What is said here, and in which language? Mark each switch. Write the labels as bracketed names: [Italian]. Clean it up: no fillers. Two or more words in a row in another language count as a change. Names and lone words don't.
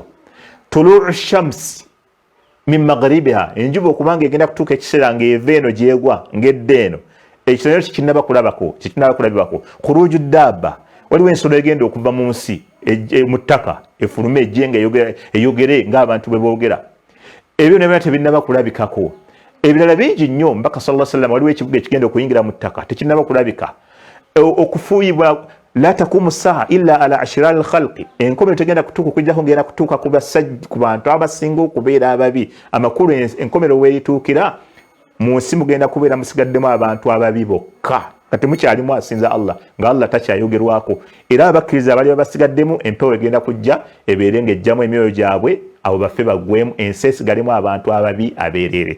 [Arabic] طلوع شمس من مغربها, [Ganda] enjuba okubanga egenda kutuuka ekiseera ng'eva eno gyegwa ng'edda eno. Ekyo kinnaba kulabako, kinnaba kulabibwako. [Arabic] خروج دابة, [Ganda] waliwo ensolo egenda okuva mu nsi mu ttaka efulume ejjenga eyogere ng'abantu bwe boogera. Ebyo nebyo tebinnaba kulabikako. Ebirala bingi nnyo. Mbaka [Arabic] صلى الله عليه وسلم [Ganda] waliwo ekibuga ekigenda okuyingira mu ttaka tekinnaba kulabika. [Arabic] Okufuuyibwa لا تقوم ساعة إلا على أشرار الخلق, [Ganda] enkomerero tegenda kutuuka okujjako ngenda kutuuka ku bantu abasinga okubeera ababi. Amakulu enkomerero weerituukira mu nsi mugenda kubeera musigaddemu abantu ababi bokka nga temukyalimu asinza Allah, nga Allah takyayogerwako. Era abakkiriza abali basigaddemu empewo egenda kujja ebeere ng'ejjamu emyoyo gyabwe abo baffe bagwemu, ensi esigalimu abantu ababi abeerere.